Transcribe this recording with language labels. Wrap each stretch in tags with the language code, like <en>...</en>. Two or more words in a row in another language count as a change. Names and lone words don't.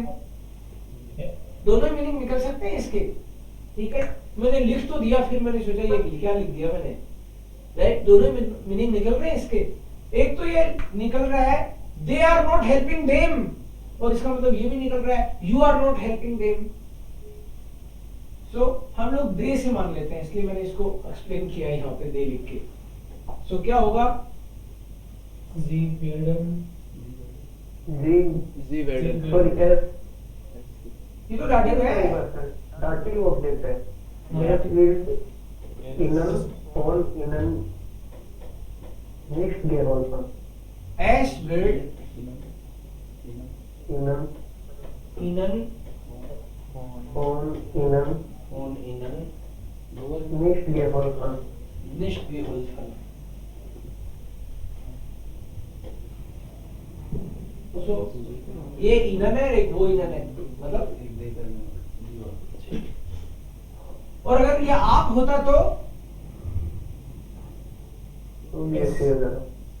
<hi>दोनों मीनिंग निकल सकते हैं इसके, ठीक है। मैंने लिख तो दिया, फिर मैंने सोचा ये क्या लिख दिया मैंने, राइट। दोनों मीनिंग निकल रहे हैं इसके। एक तो ये निकल रहा है</hi> <en>they are not helping them,</en> <hi>और इसका मतलब ये भी निकल रहा है</hi> <en>you are not helping them.</en> <hi>सो हम लोग दे से मान लेते हैं, इसलिए मैंने इसको एक्सप्लेन किया यहाँ पे दे लिख के। सो क्या होगा?</hi> <de>जी werden Sie werd Sorry, es.</de> <hi>ये तो डाटिव है।</hi> <en>Dative object है।</en> <de>Es wird ihnen von ihnen nicht geholfen. Es wird Ihnen ihnen von ihnen von ihnen nicht geholfen. nicht geholfen।</de> <hi>तो ये इनन है, एक वो इनन है, मतलब। और अगर ये आप होता तो तो ये सही हो जाता।</hi>